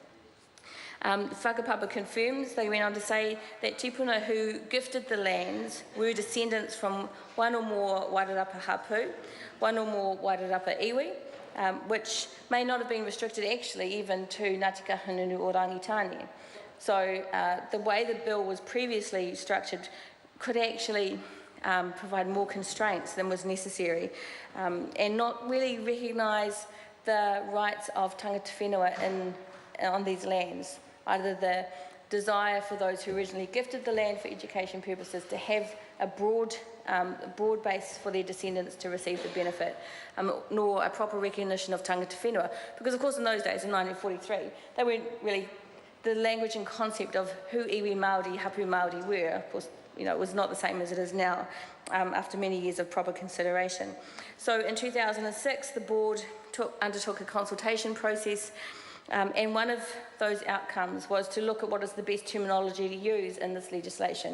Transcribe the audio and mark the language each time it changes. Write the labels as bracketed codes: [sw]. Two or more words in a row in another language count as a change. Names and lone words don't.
[en] Whakapapa confirms, they went on to say, that tipuna who gifted the lands were descendants from one or more Wairarapa hapu, one or more Wairarapa iwi, which may not have been restricted actually even to Ngāti Kahungunu or rangitane. So the way the bill was previously structured could actually provide more constraints than was necessary and not really recognise the rights of [mi] tangata whenua [en] on these lands, either the desire for those who originally gifted the land for education purposes to have a broad base for their descendants to receive the benefit, nor a proper recognition of [mi] tangata whenua. [en] Because of course in those days, in 1943, they weren't really, the language and concept of who [mi] iwi Māori, hapu Māori [en] were, of course, you know, it was not the same as it is now after many years of proper consideration. So in 2006, the board undertook a consultation process, and one of those outcomes was to look at what is the best terminology to use in this legislation.